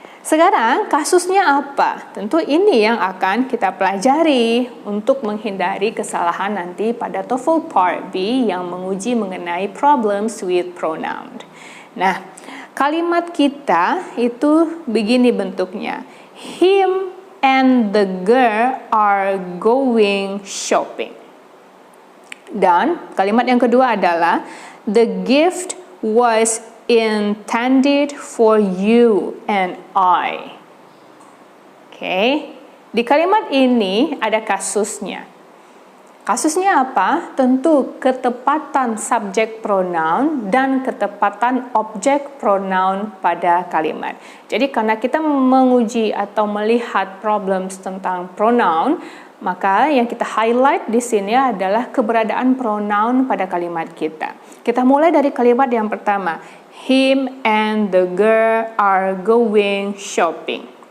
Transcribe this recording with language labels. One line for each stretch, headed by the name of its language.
Indonesian: Sekarang kasusnya apa? Tentu ini yang akan kita pelajari untuk menghindari kesalahan nanti pada TOEFL Part B yang menguji mengenai problems with pronoun. Nah, kalimat kita itu begini bentuknya.
English: Him and the girl are going shopping.
Indonesian: Dan kalimat yang kedua adalah
English: the gift was intended for you and I.
Indonesian: Oke. Di kalimat ini ada kasusnya. Kasusnya apa? Tentu ketepatan subjek pronoun dan ketepatan objek pronoun pada kalimat. Jadi karena kita menguji atau melihat problems tentang pronoun, maka yang kita highlight di sini adalah keberadaan pronoun pada kalimat kita. Kita mulai dari kalimat yang pertama.
English: Him and the girl are going shopping.